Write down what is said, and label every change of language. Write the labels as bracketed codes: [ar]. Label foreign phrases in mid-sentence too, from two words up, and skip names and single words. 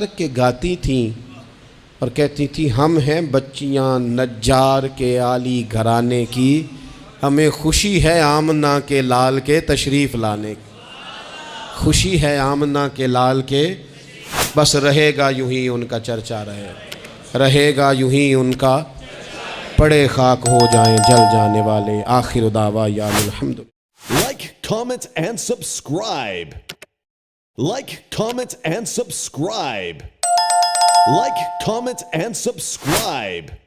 [ur] کے گاتی تھیں اور کہتی تھی ہم ہیں بچیاں نجار کے عالی گھرانے کی، ہمیں خوشی ہے آمنہ کے لال کے تشریف لانے کی، خوشی ہے آمنہ کے لال کے، بس رہے گا یوں ہی ان کا چرچا رہے گا یوں ہی ان کا، پڑے خاک ہو جائیں جل جانے والے، [ar] آخر دعوانا الحمد۔ [en] Like, comment and subscribe. Like, comment and subscribe. Like, comment and subscribe.